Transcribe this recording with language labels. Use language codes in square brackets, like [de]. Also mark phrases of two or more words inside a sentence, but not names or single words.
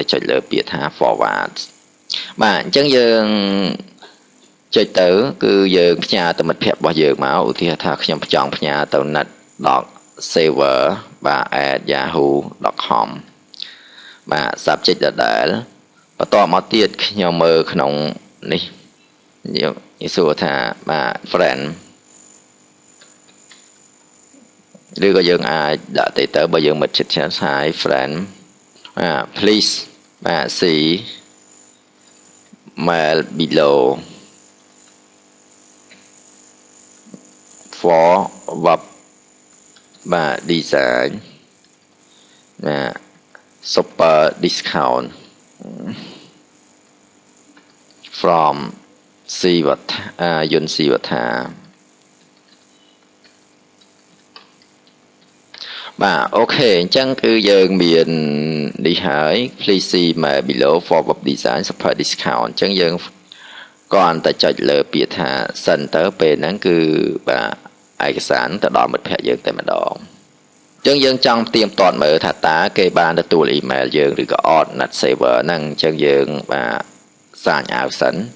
[km] ចុចលើពាក្យថា forward អញ្ចឹងយើងចុចទៅគឺយើងផ្ញើទៅមិត្តភ័ក្តិរបស់យើងមកឧទាហរណ៍ថាខ្ញុំចង់ផ្ញើទៅ net.server @yahoo.com subject ដដែលបន្តមកទៀតខ្ញុំមើលក្នុងនេះយើងសួរថាfriend ឬក៏យើងអាចដាក់ទៅបើយើងមិត្តជិតឆ្ងាយ [en] Hi friend please see mail below for web design super discount from [km] យុនស៊ីវត្ថាអូខេអញ្ចឹងគឺយើងមាននេះហើយ [en] please see my below for web design super discount [km] អញ្ចឹងយើងគ្រាន់តែចុចលើពាក្យថា send ទៅពេលហ្នឹងគឺឯកសារទៅដល់មិត្តភ័ក្តិយើងតែម្ដងអញ្ចឹងយើងចង់ផ្ទៀងផ្ទាត់មើលថាតើគេបានទទួល email យើងឬក៏អត់ net server ហ្នឹងអញ្ចឹងយើង [en] sign out [km] សិន